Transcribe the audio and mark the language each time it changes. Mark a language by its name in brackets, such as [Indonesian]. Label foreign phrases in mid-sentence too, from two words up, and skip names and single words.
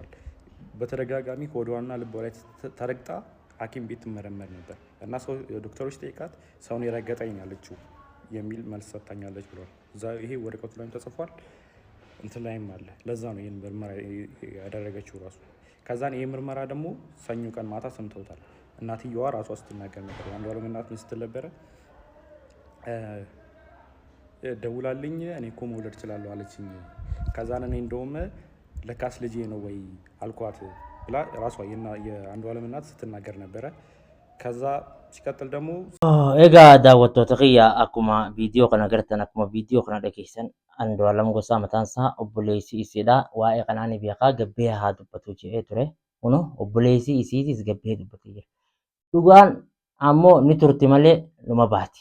[Amharic] በተደጋጋሚ ሆዷና ልቧ ላይ ተረግጣ ሐኪም ቤት ትመረመር ነበር እና ዶክተሮች ጠይቃት ሰውን የረገጠኝ ያለችው የሚል መልስ ሰጥታኛለች ብሏል። እዛ ይሄ ወረቀቱ ላይም ተጽፏል፣ እንትን ላይም አለ። ለዛ ነው ይህን ምርመራ ያደረገችው ራሱ። ከዛን ይህ ምርመራ ደግሞ ሰኞ ቀን ማታ ሰምተውታል። እናትየዋ ራሷ ስትናገር ነበር። አንዷለም እናት ምን ስትል ነበረ? ደውላልኝ እኔ እኮ መውለድ እችላለሁ አለችኝ። ከዛን እኔ እንደውም ለካስ ልጄ ነው ወይ አልኳት ብላ ራሷ የአንዷለም እናት ስትናገር ነበረ። ከዛ ሲቀጥል ደግሞ [Oromo] egaa daawwattoota kiyya akkuma viidiyoo kana agartan akkuma viidiyoo kana dhageessan Andu'aalam Gosaa mataan isaa obboleessi isiidha. Waa'ee kanaanii beekaa gabbee haa dubbatu jedhee ture. Kunoo obboleessi isiitis gabbee dubbatee jira. Dhugaan ammoo ni turti malee numa baati.